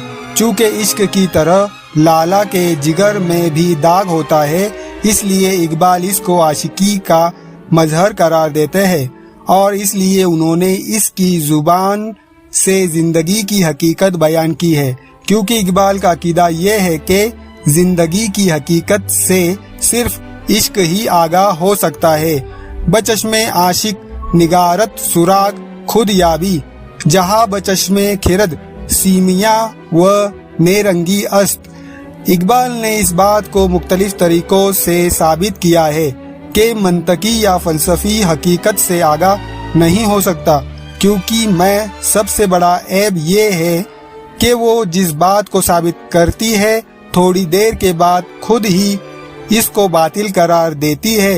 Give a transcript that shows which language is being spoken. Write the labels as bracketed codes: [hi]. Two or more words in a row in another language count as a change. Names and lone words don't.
[ur] چونکہ عشق کی طرح لالہ کے جگر میں بھی داغ ہوتا ہے، اس لیے اقبال اس کو عاشقی کا مظہر قرار دیتے ہیں، اور اس لیے انہوں نے اس کی زبان سے زندگی کی حقیقت بیان کی ہے، کیونکہ اقبال کا عقیدہ یہ ہے کہ زندگی کی حقیقت سے صرف عشق ہی آگاہ ہو سکتا ہے۔ [fa] بچشم عاشق نگارت سراغ خود یابی، جہاں بچشم خرد سیمیاں و نیرنگی است۔ [ur] اقبال نے اس بات کو مختلف طریقوں سے ثابت کیا ہے کہ منطقی یا فلسفی حقیقت سے آگاہ نہیں ہو سکتا، کیونکہ میں سب سے بڑا عیب یہ ہے کہ وہ جس بات کو ثابت کرتی ہے تھوڑی دیر کے بعد خود ہی اس کو باطل قرار دیتی ہے۔